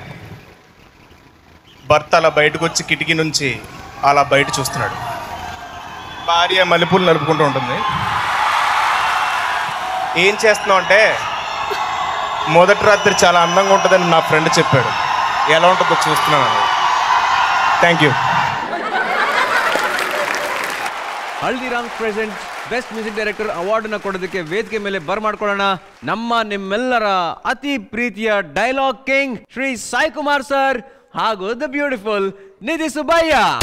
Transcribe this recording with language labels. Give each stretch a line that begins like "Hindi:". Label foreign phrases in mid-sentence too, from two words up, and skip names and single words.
Telugu: భర్త అలా బయటకు వచ్చి కిటికీ నుంచి అలా బయట చూస్తున్నాడు. భార్య మల్లెపూలు నలుపుకుంటూ ఉంటుంది. ఏం చేస్తున్నావు అంటే మొదటి రాత్రి చాలా అందంగా ఉంటుందని నా ఫ్రెండ్ చెప్పాడు. ఎలా ఉంటుందో చూస్తున్నాను అన్నది.
English: thank you.
Kannada: ಹಲ್ದಿರಾಮ್ಸ್
English: present best music director award
Kannada: ಕೊಡೋದಕ್ಕೆ ವೇದಿಕೆ ಮೇಲೆ ಬರ್ಮಾಡ್ಕೊಳ್ಳೋಣ ನಮ್ಮ ನಿಮ್ಮೆಲ್ಲರ ಅತಿ ಪ್ರೀತಿಯ
English: dialogue king
Kannada: ಶ್ರೀ ಸಾಯಿ ಕುಮಾರ್ ಸರ್ ಹಾಗೂ
English: the beautiful
Kannada: ನಿಧಿ ಸುಬ್ಬಯ್ಯ.